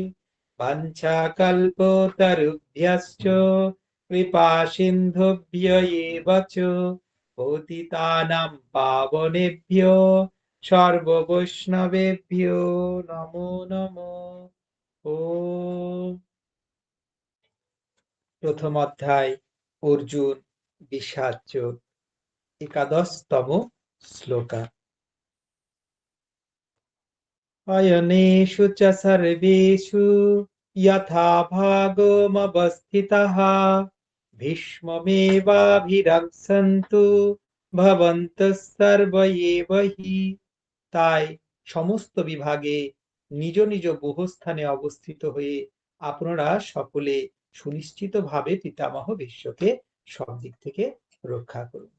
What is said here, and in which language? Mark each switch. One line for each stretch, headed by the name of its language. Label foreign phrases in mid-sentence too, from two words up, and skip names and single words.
Sanskrit: वाञ्छाकल्पतरुभ्यश्च कृपासिन्धुभ्य एव च पतितानां पावनेभ्यो सर्ववैष्णवेभ्यो नमो नमः। ओम।
Bangla: প্রথম অধ্যায় অর্জুন বিষাদ যোগ, একাদশতম শ্লোকা।
Sanskrit: অয়নেষু চ সর্বেষু यथा भागोमवस्थितः ভীষ্মমেবাভিরক্ষन्तু ভবন্তः সর্ব এব হি।
Bangla: তাই সমস্ত বিভাগে নিজ নিজ বহুস্থানে অবস্থিত হয়ে আপনারা সকলে সুনিশ্চিতভাবে পিতামহ ভীষ্মকে সব দিক থেকে রক্ষা করুন।